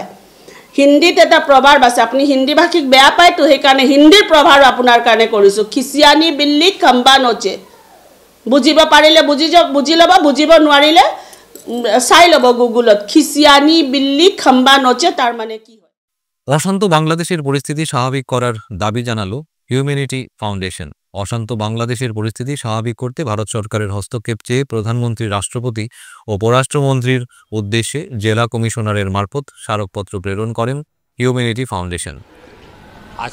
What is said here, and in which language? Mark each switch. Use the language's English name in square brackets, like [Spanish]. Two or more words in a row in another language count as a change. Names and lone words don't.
[Assamese] হিন্দীত এটা প্ৰভাৱ আছে, আপুনি হিন্দীভাষীক বেয়া পায়তো, সেইকাৰণে হিন্দীৰ প্ৰভাৱ আপোনাৰ কাৰণে কৰিছোঁ। [Hindi] खिसियानी बिल्ली खंभा नोचे। [Assamese] বুজিব পাৰিলে বুজি ল'ব, বুজিব নোৱাৰিলে চাই ল'ব গুগলত। [Hindi] खिसियानी बिल्ली खंभा नोचे [Assamese] তার মানে কি হয়? [Bangla] অশান্ত বাংলাদেশের পরিস্থিতি স্বাভাবিক করার দাবি জানালো হিউম্যানিটি ফাউন্ডেশন। অশান্ত বাংলাদেশের পরিস্থিতি স্বাভাবিক করতে ভারত সরকারের হস্তক্ষেপ চেয়ে প্রধানমন্ত্রী, রাষ্ট্রপতি ও পররাষ্ট্রমন্ত্রীর উদ্দেশ্যে জেলা কমিশনারের মারফত স্মারকপত্র প্রেরণ করেন হিউম্যানিটি ফাউন্ডেশন।